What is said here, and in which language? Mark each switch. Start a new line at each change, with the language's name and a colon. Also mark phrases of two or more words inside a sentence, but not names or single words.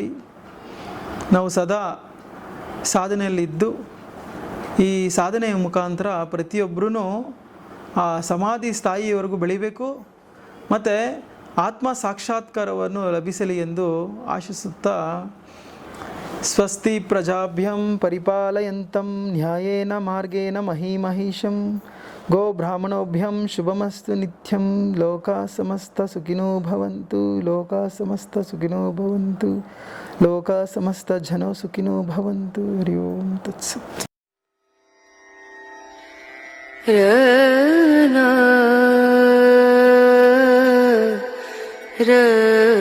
Kannada: ನಾವು ಸದಾ ಸಾಧನೆಯಲ್ಲಿದ್ದು ಈ ಸಾಧನೆಯ ಮುಖಾಂತರ ಪ್ರತಿಯೊಬ್ಬರೂ ಆ ಸಮಾಧಿ ಸ್ಥಾಯಿಯವರೆಗೂ ಬೆಳಿಬೇಕು ಮತ್ತು ಆತ್ಮ ಸಾಕ್ಷಾತ್ಕಾರವನ್ನು ಲಭಿಸಲಿ ಎಂದು ಆಶಿಸುತ್ತಾ,
Sanskrit: ಸ್ವಸ್ತಿ ಪ್ರಜಾಭ್ಯಂ ಪರಿಪಾಲಯಂತಂ ನ್ಯಾಯೇನ ಮಾರ್ಗೇಣ ಮಹೀಮಹಿಷಂ ಗೋ ಬ್ರಾಹ್ಮಣೋಭ್ಯಂ ಶುಭಮಸ್ತು ನಿತ್ಯಂ. ಲೋಕಾ ಸಮಸ್ತ ಸುಖಿನೋ ಭವಂತು, ಲೋಕಾ ಸಮಸ್ತ ಸುಖಿನೋ ಭವಂತು, ಲೋಕಾ ಸಮಸ್ತ ಜನೋ ಸುಖಿನೋ ಭವಂತು. ಹರಿ ಓಂ ತತ್ಸತ್. ರ